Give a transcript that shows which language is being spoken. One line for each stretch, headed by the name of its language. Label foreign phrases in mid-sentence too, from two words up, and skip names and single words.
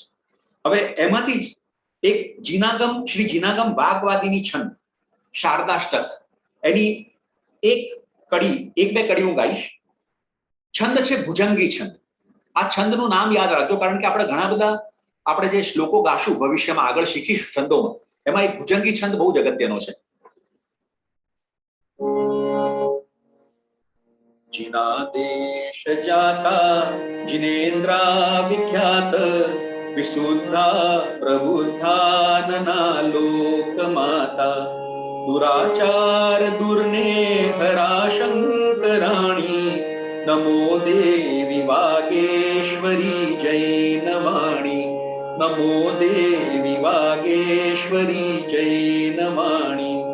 Gujarati: હવે એમાંથી જ એક શ્રી જીનાગમ વાઘવાદીની છંદ શારદાષ્ટક, એની એક બે કડી હું ગાઈશ. છંદ છે ભુજંગી છંદ. આ છંદનું નામ યાદ રાખજો, કારણ કે આપણે ઘણા બધા આપણે જે શ્લોકો ગાશું ભવિષ્યમાં આગળ શીખીશું છંદોમાં, એમાં એક ભુજંગી છંદ બહુ જ અગત્યનો છે.
Sanskrit: जिनादेश जाता जिनेन्द्रा विख्यात विशुद्धा प्रबुद्धानना लोकमाता दुराचार दुर्ने हराशंकराणी नमो देवी वागेश्वरी जैनवाणी नमो देवी वागेश्वरी जैनवाणी